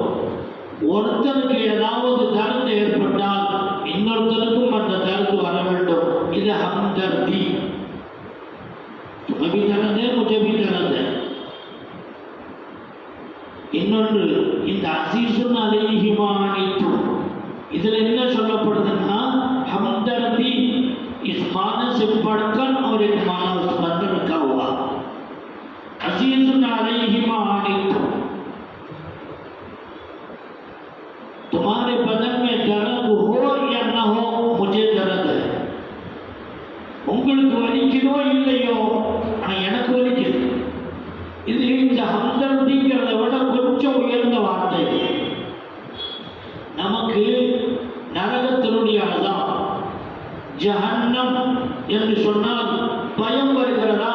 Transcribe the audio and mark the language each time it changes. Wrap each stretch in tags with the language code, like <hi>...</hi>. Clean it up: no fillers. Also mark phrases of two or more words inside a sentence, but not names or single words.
<ta>ஒருத்தருக்கு ஏதாவது தருது ஏற்பட்டால் இன்னொருத்தருக்கும் அந்த தருது வர வேண்டும்.</ta> <ur>இது ہمدردی۔ تم بھی درد مجھ بھی درد.</ur> <ta>இன்னொன்று இந்த</ta> <ar>عزيز عليه ما عنتم,</ar> <ta>இதில் என்ன சொல்லப்படுதுன்னா</ta> <ur>ہمدردی اس معنی سے بڑھ کر اور ایک معنی اس اندر رکھا ہوا.</ur> <ar>عزيز عليه ما عنتم,</ar> <ur>تمہارے بدن میں درد ہو یا نہ ہو، مجھے درد ہے.</ur> <ta>உங்களுக்கு வலிக்குதோ இல்லையோ, ஆனால் எனக்கு வலிக்குது. இது இந்த ஹம்தர்திங்கிறத விட கொஞ்சம் உயர்ந்த வார்த்தை. நமக்கு நரகத்தினுடைய அதான் ஜஹன்னம் என்று சொன்னால் பயம் வருகிறதா?</ta>